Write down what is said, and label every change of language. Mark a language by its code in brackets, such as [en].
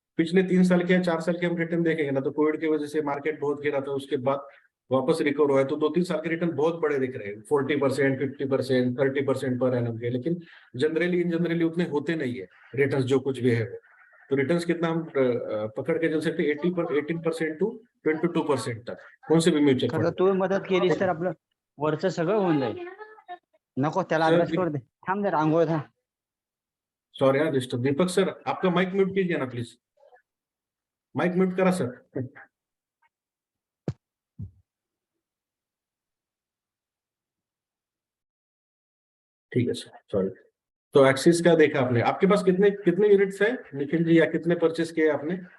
[hi] पिछले 3 साल के या 4 साल के हम रिटर्न देखेंगे ना, तो कोविड की वजह से मार्केट बहुत गिरा था, उसके बाद वापस रिकवर हुआ है। तो 2-3 साल के रिटर्न बहुत बड़े दिख रहे हैं, 40%, 50%, 30% पर एनम के। लेकिन जनरली उतने होते नहीं है रिटर्न जो कुछ भी है वो। तो रिटर्न्स कितना हम पकड़ के चल सकते हैं? 18% टू 22% तक, कोण से भी म्युच्युअल [mr] खरं [hi] फंड। [mr] तू मदत केलीस तर आपलं वरचं सगळं होऊन जाईल. नको त्याला सर अभ्यास करू दे. थांब जरा आंघोळ थांब. [hi] सॉरी हाँ डिस्टर्ब। दीपक सर आपका माइक म्यूट कीजिए ना प्लीज। [mr] माइक म्यूट करा सर। [hi] ठीक है सर, सॉरी। तो एक्सिस का देखा आपने, आपके पास कितने कितने यूनिट्स है निखिल जी, या कितने परचेस किए आपने?